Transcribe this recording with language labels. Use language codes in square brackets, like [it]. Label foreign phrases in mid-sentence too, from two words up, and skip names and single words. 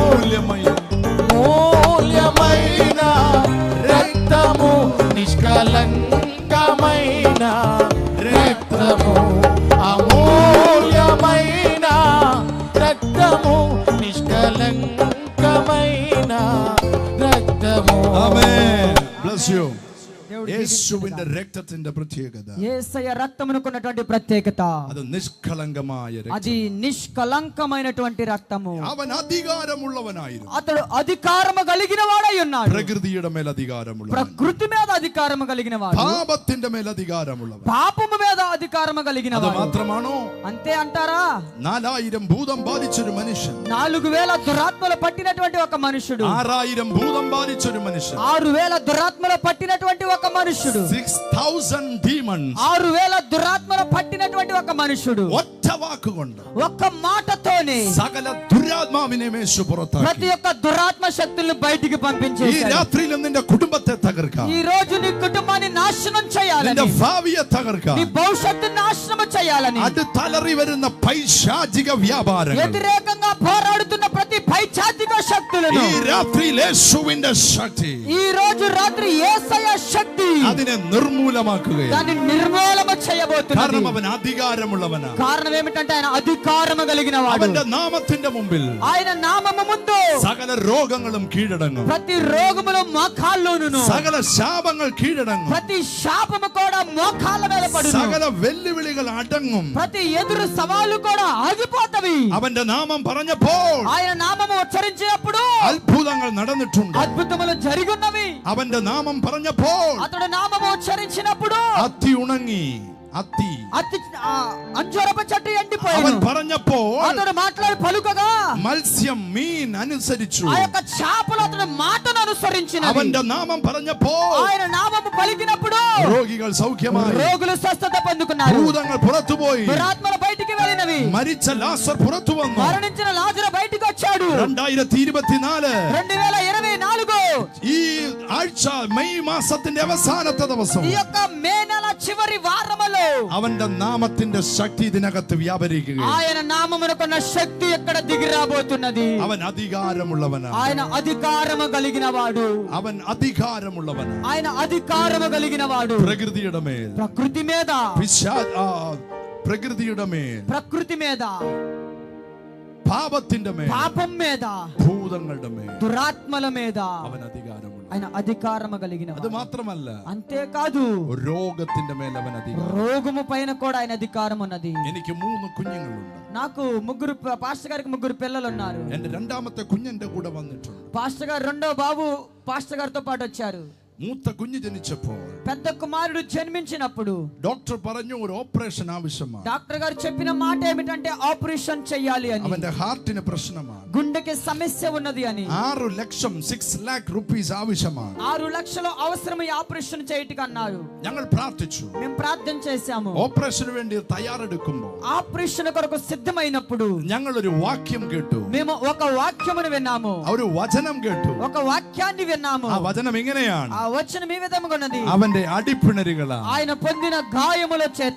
[te] మూల్యమైన రక్తము నిష్కలంకమైన రక్తము అమూల్యమైన రక్తము నిష్కలంకమైన రక్తము. [ml] ఆమేన్. [en] bless you. [ml] యేసుവിന്റെ രക്തത്തിന്റെ പ്രത്യേകത, [te] యేసయ్య రక్తమునకున్నటువంటి ప్రత్యేకత, అది నిష్కలంకമായ రక్తం. అది నిష్కలంకమైనటువంటి రక్తము. [ml] അവൻ അധികാരമുള്ളവനായിരുന്നു. [te] అతడు అధికారము కలిగిన వాడై ఉన్నాడు. [ml] പ്രകൃതിയുടെ മേൽ അധികാരമുള്ളവൻ, [te] ప్రకృతి మీద అధికారము కలిగిన వాడు, [ml] പാപത്തിന്റെ മേൽ അധികാരമുള്ളവൻ. [te] పాపము మీద అధికారము కలిగిన [ml] അത് [te] వాడు. [ml] മാത്രമാണോ? [te] అంతే అంటారా? [ml] 4000 ഭൂതം ബാധിച്ചൊരു മനുഷ്യൻ, [te] 4000 దురాత్మలు పట్టినటువంటి ఒక మనుషుడు, [ml] 6000 ഭൂതം ബാധിച്ചൊരു മനുഷ്യൻ, [te] 6000 దురాత్మలు పట్టినటువంటి ఒక మనుషుడు, [en] 6000 demons, [te] 6000 దురాత్మలు పట్టినటువంటి ఒక మనుషుడు, [ml] ഒറ്റ വാക്കുകൊണ്ട്, [te] ఒక్క మాటతోనే [ml] സകല ദുരാത്മാവിനെ യേശു പുറത്താക്കി. [te] ప్రతి ఒక్క దురాత్మ శక్తులను బయటికి [ml] ഈ [te] పంపించేశాడు. [ml] രാത്രിയിൽ നിന്റെ കുടുംബത്തെ തകർക്കാം, [te] ఈ రోజు నీ కుటుంబాన్ని నాశనం చేయాలని, [ml] നിന്റെ ഭാവിയെ തകർക്കാം, [te] నీ భవిష్యత్తును నాశనం చేయాలని, [ml] അടുത്തലറി വരുന്ന പൈശാചിക വ്യാപാരങ്ങൾ, [te] వ్యతిరేకంగా పోరాడుతున్న ప్రతి పైచాచిక శక్తులను [ml] ഈ രാത്രിയിൽ യേശുവിന്റെ ശക്തി [te] ఈ రోజు రాత్రి యేసయ్య శక్తి [ml] അതിനെ നിർമൂലമാക്കുകയാണ്. [te] దాన్ని నిర్మూలన చేయబోతున్నది. [ml] കാരണം അവൻ അധികാരമുള്ളവനാണ്. [te] కారణం ఏమిటంటే ఆయన అధికారము కలిగిన వాడు. [ml] അവന്റെ നാമത്തിന്റെ മുമ്പിൽ [te] ఆయన నామము ముందు [ml] സകല രോഗങ്ങളും കീഴടങ്ങും, [te] ప్రతి రోగములు మోకాళ్ళలోను, [ml] സകല ശാപങ്ങൾ കീഴടങ്ങും, [te] ప్రతి శాపము కూడా మోకాళ్ళ మీద పడును, [ml] സകല വെല്ലുവിളികൾ അടങ്ങും. [te] ప్రతి ఎదురు సవాలు కూడా ఆగిపోతవి. [ml] അവന്റെ നാമം പറഞ്ഞപ്പോൾ [te] ఆయన నామము ఉచ్చరించినప్పుడు [ml] അത്ഭുതങ്ങൾ നടന്നിട്ടുണ്ട്. [te] అద్భుతములు జరిగున్నవి. [ml] അവന്റെ നാമം പറഞ്ഞപ്പോൾ [te] అతడు నామము ఉచ్చరించినప్పుడు [ml] അത്തി ഉണങ്ങി, അത്തി. [te] అంజూరపు చెట్టు [ml] അവൻ [te] ఎండిపోయాడు. [ml] പറഞ്ഞപ്പോൾ [te] అతడు మాట్లాడి పలుకగా [ml] മത്സ്യം, മീൻ അനുസരിച്ചു. [te] ఆ యొక్క చేపలు అతని మాటను అనుసరించినవి. [ml] അവന്റെ നാമം പറഞ്ഞപ്പോൾ [te] ఆయన నామము పలికినప్పుడు [ml] രോഗികൾ സൗഖ്യമായി, [te] రోగులు స్వస్థత పొందుకున్నారు, [ml] ഭൂതങ്ങൾ പുറത്തുപോയി, [te] దురాత్మలు బయటికి వెళ్ళినవి, [ml] മരിച്ച ലാസർ പുറത്തു വന്നു. [te] మరణించిన లాజరు బయటికి వచ్చాడు. [ml] 2024 [te] 2024 [ml] ഈ ആഴ്ച മെയ് മാസത്തിന്റെ അവസാനത്തെ ദിവസം [te] ఈ యొక్క మే నెల చివరి వారములో [ml] അവന്റെ നാമത്തിന്റെ ശക്തി ഇതിനകത്ത് വ്യാപരിക്കുകയാണ്. [te] ఆయన నామమునకున్న శక్తి ఎక్కడ దిగి రాబోతున్నది. [ml] അവൻ അധികാരമുള്ളവനാണ്. [te] ఆయన అధికారము కలిగిన వాడు, [ml] അവൻ അധികാരമുള്ളവനാണ്. [te] ఆయన అధికారము కలిగిన వాడు. [ml] പ്രകൃതിയുടെ മേൽ, [te] ప్రకృతి మీద, [ml] പ്രകൃതിയുടെ മേൽ, [te] ప్రకృతి మీద, [ml] പാപത്തിന്റെ മേൽ, [te] పాపం మీద, [ml] ഭൂതങ്ങളുടെ മേൽ [te] దురాత్మల మీద [ml] അവൻ അധികാരമുള്ള [te] ఆయన అధికారము కలిగిన [ml] അത് മാത്രമല്ല, [te] అంతేకాదు [ml] രോഗത്തിന്റെ മേൽ അവൻ അധികാരം. [te] రోగము పైన కూడా ఆయన అధికారం ఉన్నది. [ml] എനിക്ക് 3 കുഞ്ഞുങ്ങളുണ്ട്. [te] నాకు పాస్టర్ గారికి 3 పిల్లలు ఉన్నారు. [ml] എന്റെ രണ്ടാമത്തെ കുഞ്ഞെന്റെ കൂടെ വന്നിട്ടുണ്ട്. [te] పాస్టర్ గారు రెండో బాబు పాస్టర్ గారితో పాటు వచ్చారు. [ml] മൂത്ത കുഞ്ഞ് ജനിച്ചപ്പോൾ [te] పెద్ద కుమారుడు జన్మించినప్పుడు [ml] ഡോക്ടർ പറഞ്ഞു ഒരു ഓപ്പറേഷൻ ആവശ്യമാണ്. [te] డాక్టర్ గారు చెప్పిన మాట ఏమిటంటే ఆపరేషన్ చేయాలి అని. [ml] അവന്റെ ഹാർട്ടിന് പ്രശ്നമാണ്, [te] గుండెకి సమస్య ఉన్నది అని. [ml] 6 ലക്ഷം 6 [en] lakh rupees [ml] ആവശ്യമാണ്. [te] 6 లక్షలు అవసరం ఈ ఆపరేషన్ చేయటికి అన్నారు. [ml] ഞങ്ങൾ പ്രാർത്ഥിച്ചു, [te] మేము ప్రార్థన చేశాము. [ml] ഓപ്പറേഷന് വേണ്ടി തയ്യാറെടുക്കുമ്പോൾ [te] ఆపరేషన్ కొరకు సిద్ధమైనప్పుడు [ml] ഞങ്ങൾ ഒരു വാക്യം കേട്ടു. [te] మేము ఒక వాక్యమును విన్నాము, [ml] ഒരു വചനം കേട്ടു. [te] ఒక వాక్యాన్ని విన్నాము. [ml] ആ వചനം ഇങ്ങനെയാണ്, [te] ఆ వచనం ఈ విధంగా ఉన్నది, [ml] അവന്റെ അടിപ്പിണരുകളാ [te] ఆయన పొందిన గాయముల చేత